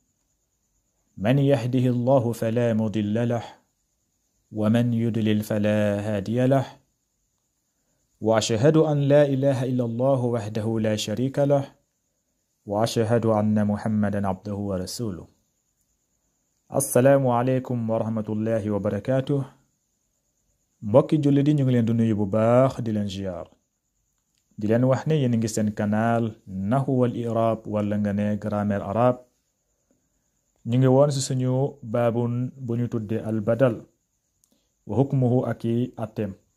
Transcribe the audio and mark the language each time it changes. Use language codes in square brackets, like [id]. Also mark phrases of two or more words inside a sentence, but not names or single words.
[ar] من يهده الله فلا مضل له ومن يضلل فلا هادي له. وأشهد أن لا إله إلا الله وحده لا شريك له وأشهد أن محمدا عبده ورسوله. السلام عليكم ورحمة الله وبركاته. [wo] mbokki julli di ñu ngi leen di nuyu bu baax di leen ziar di leen wax ne yéen ngi seen canal [ar] نحو والإعراب [wo] wala nga ne [fr] grammaire arabe. [wo] ñu ngi woon ci suñu baabun bu ñu tudde [ar] البدل وحكمه [wo] ak i atem.